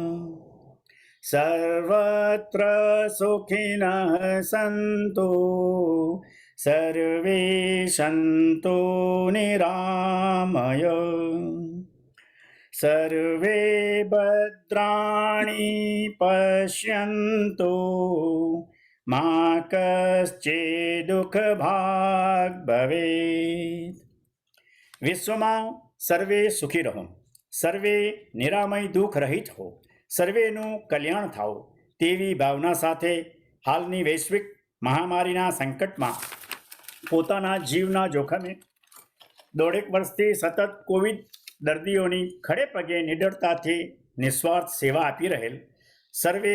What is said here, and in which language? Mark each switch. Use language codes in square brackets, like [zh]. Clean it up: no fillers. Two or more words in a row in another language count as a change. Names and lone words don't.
[sa] सर्वत्र सुखिनः सन्तु सर्वे सन्तु निरामय सर्वे भद्राणि पश्यन्तु मा कश्चित् दुःखभाग् भवेत्। [gu] વિશ્વમાં સર્વે સુખી રહો, सर्वे નિરામય દુઃખ રહિત હો, સર્વેનું કલ્યાણ થાઓ તેવી ભાવના સાથે હાલની વૈશ્વિક મહામારીના સંકટમાં પોતાના જીવના જોખમે દોઢેક વર્ષથી સતત કોવિડ દર્દીઓની ખડે પગે નિડરતાથી નિસ્વાર્થ સેવા આપી રહેલ સર્વે